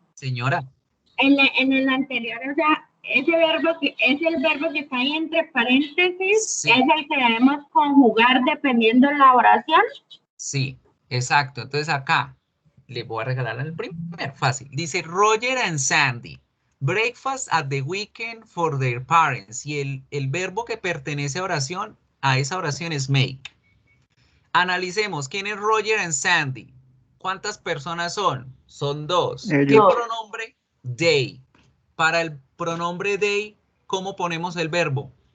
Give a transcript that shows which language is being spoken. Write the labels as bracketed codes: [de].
[es] Señora. en el anterior, o sea, ese verbo que es el verbo que está ahí entre paréntesis, Sí. es el que debemos conjugar dependiendo de la oración. Sí, exacto. Entonces acá le voy a regalar el primer fácil. Dice Roger and Sandy. [en] Breakfast at the weekend for their parents. [es] Y el verbo que pertenece a esa oración es make. Analicemos. ¿Quién es Roger and Sandy? ¿Cuántas personas son? Son dos. ¿Qué Ellos. pronombre? They. Para el pronombre they, ¿cómo ponemos el verbo?